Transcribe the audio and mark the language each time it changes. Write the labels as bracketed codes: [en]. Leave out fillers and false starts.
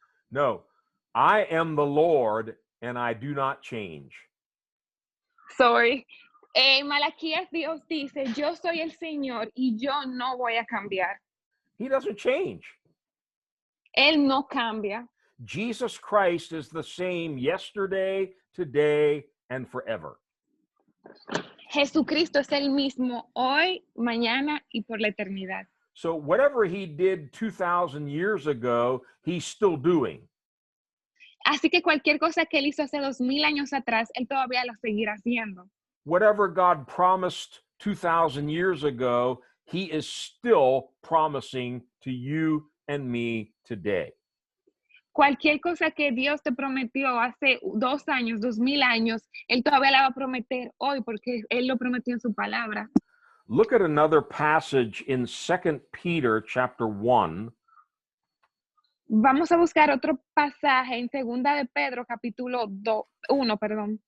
[en] No, I am the Lord and I do not change. Sorry. [es] En Malaquías Dios dice, yo soy el Señor y yo no voy a cambiar. [en] He doesn't change. [es] Él no cambia. [en] Jesus Christ is the same yesterday, today, and forever. [es] Jesucristo es el mismo hoy, mañana y por la eternidad. [en] So whatever he did 2,000 years ago, he's still doing. [es] Así que cualquier cosa que él hizo hace 2000 años atrás, él todavía lo seguirá haciendo. [en] Whatever God promised 2,000 years ago, he is still promising to you and me today. [es] Cualquier cosa que Dios te prometió hace 2 años, 2000 años, él todavía la va a prometer hoy porque él lo prometió en su palabra. [en] Look at another passage in 2 Peter chapter 1. [es] Vamos a buscar otro pasaje en Segunda de Pedro capítulo 1, perdón.